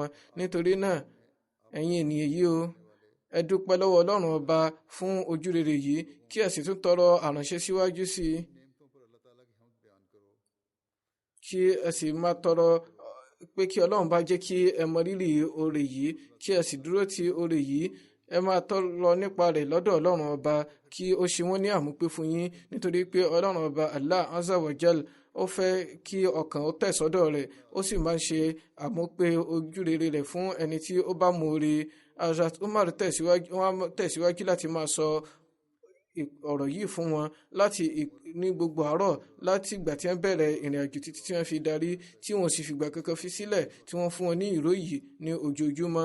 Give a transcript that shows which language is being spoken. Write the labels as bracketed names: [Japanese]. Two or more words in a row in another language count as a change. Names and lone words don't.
[Yoruba] nítorí náà, ẹ̀yin ènìyàn yìí o, ẹ dúpẹ́ lọ́wọ́ Ọlọ́run ọba fún ojúrere yìí, kí ẹ sì tún tọrọ àránṣe síwájú sí i. kí ẹ sì máa tọrọ pé kí Ọlọ́run bá jẹ́ kí ẹ mọ rírì oore yìí kí ẹ sì dúró ti oore yìí. Ẹ máa tọrọ nípa rẹ̀ lọ́dọ̀ Ọlọ́run ọba kí ó ṣe wọ́n ní àmúpé fún yín, nítorí pé Ọlọ́run ọba Allah [Arabic] عز وجل [Yoruba] ó fẹ́ kí ọkàn ó tẹ̀ sọ́dọ̀ rẹ̀, ó sì máa ń ṣe àmúpé ojú rere rẹ̀ fún ẹni tí ó bá mọ oore. Hazrat Umar tẹ̀síwájú láti máa sọ ọ̀rọ̀ yìí fún wọn láti ní gbogbo àárọ̀ láti ìgbà tí wọ́n bẹ̀rẹ̀ ìrìn àjò títí tí wọ́n fi darí, tí wọ́n sì fìgbà kankan fi sílẹ̀, tí wọ́n fún wọn ní ìró yìí ní ojoojúmọ́.